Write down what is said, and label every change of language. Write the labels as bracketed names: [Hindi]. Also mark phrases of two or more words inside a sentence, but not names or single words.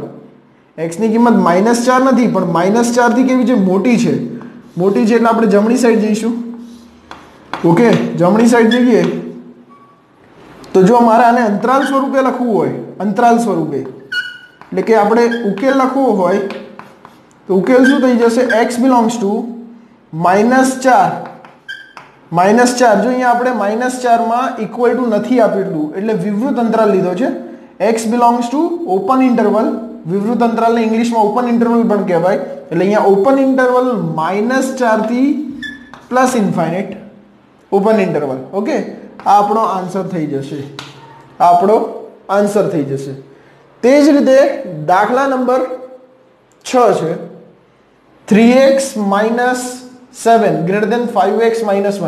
[Gujarati] x ની કિંમત -4 નથી, પણ -4 થી કેવી છે? મોટી છે. એટલે આપણે જમણી સાઈડ જઈશું. ઓકે, જમણી સાઈડ જઈએ તો જો મારે આને અંતરાલ સ્વરૂપે લખવું હોય, એટલે કે આપણે ઉકેલ લખવો હોય તો ઉકેલ શું થઈ જશે? [English] x belongs to -4. [Gujarati] જો અહીંયા આપણે -4 માં [English] equal to [Gujarati] નથી આપેલું એટલે વિવૃત અંતરાલ લીધો છે. [English] x belongs to open interval. [Gujarati] વિવૃત અંતરાલને ઇંગ્લિશમાં [English] open interval [Gujarati] પણ કહેવાય. એટલે અહીંયા [English] open interval [Gujarati] -4 થી +∞ [English] open interval. [Gujarati] ઓકે, આ આપણો આન્સર થઈ જશે. તે જ રીતે દાખલા નંબર 6 છે 3x - 7 < 5x - 1.